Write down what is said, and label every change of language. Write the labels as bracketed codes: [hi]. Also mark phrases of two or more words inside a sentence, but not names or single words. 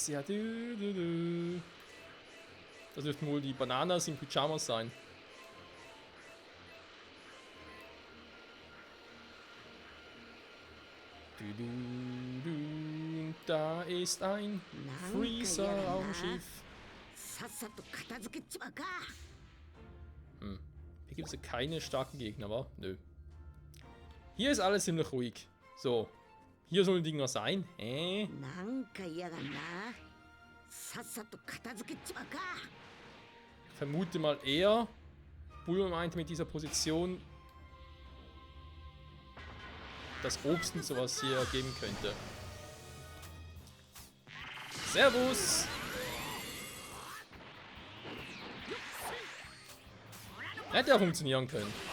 [de] Ja, du. Das dürften wohl die Bananas in Pyjamas sein. Da ist ein Freezer-Raumschiff. [ja] さっさと片付けちまうか。 [de] Hier gibt es ja keine starken Gegner, wa? Nö. Hier ist alles ziemlich ruhig. So. Hier sollen die Dinger sein. [ja] なんか嫌がんな。さっさと片付けちまうか。 [de] Ich vermute mal eher, Bulma meinte mit dieser Position, dass Obst und sowas hier geben könnte. Servus! Hätte ja funktionieren können.